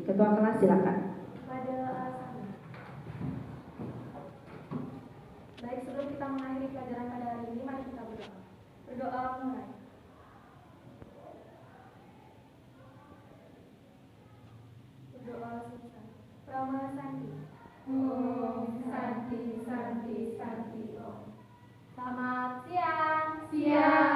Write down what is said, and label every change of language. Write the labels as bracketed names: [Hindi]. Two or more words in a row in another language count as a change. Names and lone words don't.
[Indonesian] Ketua kelas silakan. Baik, sebelum kita mengakhiri pelajaran pada hari ini, mari kita berdoa. Berdoa mulai. Berdoa selesai. [Sanskrit] Prama Santi. Santi, Santi, Santi, Om. [Indonesian] Selamat siang. Siang.